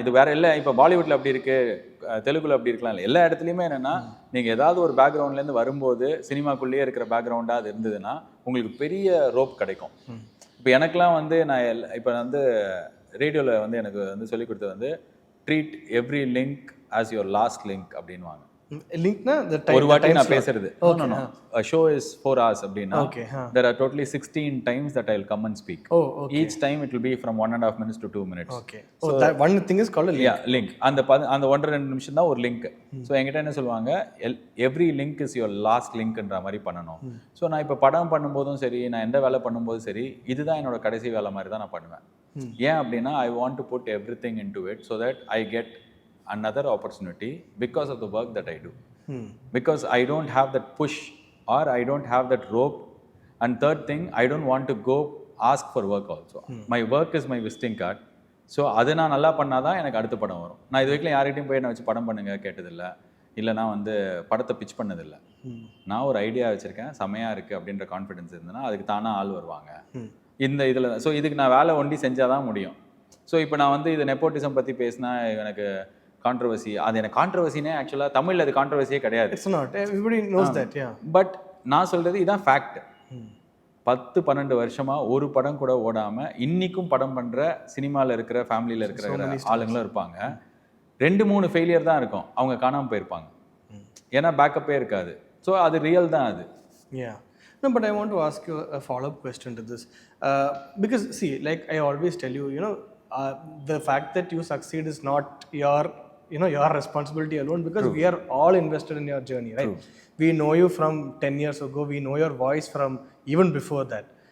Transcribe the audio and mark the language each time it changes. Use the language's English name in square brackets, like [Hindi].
[Tamil] இது வேறு இல்லை, இப்போ பாலிவுட்டில் அப்படி இருக்குது, தெலுங்குல அப்படி இருக்கலாம் இல்லை, எல்லா இடத்துலையுமே என்னென்னா நீங்கள் ஏதாவது ஒரு பேக்ரவுண்ட்லேருந்து வரும்போது சினிமாக்குள்ளேயே இருக்கிற பேக்ரவுண்டாக அது இருந்ததுன்னா உங்களுக்கு பெரிய ரோப் கிடைக்கும். இப்போ எனக்கெலாம் வந்து நான் இப்போ வந்து ரேடியோவில் வந்து எனக்கு வந்து சொல்லிக் கொடுத்தது வந்து [English] treat every link as your last link [Tamil] அப்படின்வாங்க. லிங்க்னா ஒரு வாட்டி நான் பேசுறது [English] show is 4 hours [Tamil] அப்படின்னா [English] Okay, there are totally 16 times that I'll come and speak. Oh, okay. Each time it will be from 1.5 minutes to 2 minutes. Okay. So that one thing is called a link. Yeah, link. [Tamil] அந்த 1.5 நிமிஷம் தான் ஒரு link. So என்கிட்ட என்ன சொல்லுவாங்க, [English] every link is your last லிங்க்ன்ற [Tamil] மாதிரி பண்ணணும். So நான் இப்போ படம் பண்ணும்போதும் சரி, நான் எந்த வேலை பண்ணும்போதும் சரி, இதுதான் என்னோட கடைசி வேலை மாதிரி தான் நான் பண்ணுவேன். ஏன் அப்படின்னா [English] I want to put everything into it so that I get another opportunity because of the work that I do. Because I don't have that push or I don't have that rope. And third thing, I don't want to go ask for work also. My work is my visiting card. [Tamil] So அது நான் நல்லா பண்ணாதான் எனக்கு அடுத்த படம் வரும். நான் இது வரைக்கும் யார்கிட்டையும் போய் என்ன வச்சு படம் பண்ணுங்க கேட்டதில்லை, இல்லை நான் வந்து படத்தை பிச் பண்ணதில்லை. நான் ஒரு ஐடியா வச்சுருக்கேன், செமையாக இருக்குது அப்படின்ற கான்ஃபிடென்ஸ் இருந்ததுன்னா அதுக்கு தானாக ஆள் வருவாங்க. இந்த இதில் ஸோ இதுக்கு நான் வேலை ஒண்டி செஞ்சால் தான் முடியும். ஸோ இப்போ நான் வந்து இது நெப்போட்டிசம் பற்றி பேசினா எனக்கு கான்ட்ரவர்சி, அது எனக்கு கான்ட்ரவர்சினே ஆக்சுவலாக தமிழில் அது கான்ட்ரவர்சியே கிடையாது. [English] It's not. Everybody knows that, yeah. [Tamil] But நான் சொல்கிறது இதான் ஃபேக்ட். 10-12 வருஷமாக ஒரு படம் கூட ஓடாமல் இன்றைக்கும் படம் பண்ணுற சினிமாவில் இருக்கிற ஃபேமிலியில் இருக்கிற ஆளுங்களும் இருப்பாங்க. 2-3 ஃபெயிலியர் தான் இருக்கும், அவங்க காணாமல் போயிருப்பாங்க. ஏன்னா பேக்கப்பே இருக்காது. ஸோ அது ரியல் தான் அது. [English] Yeah. No, but I want to ask you a follow-up question to this. Because, see, like I always tell you, the fact that you succeed is not your responsibility alone, because we are all invested in your journey, right? We know you from 10 years ago, we know your voice from even before that.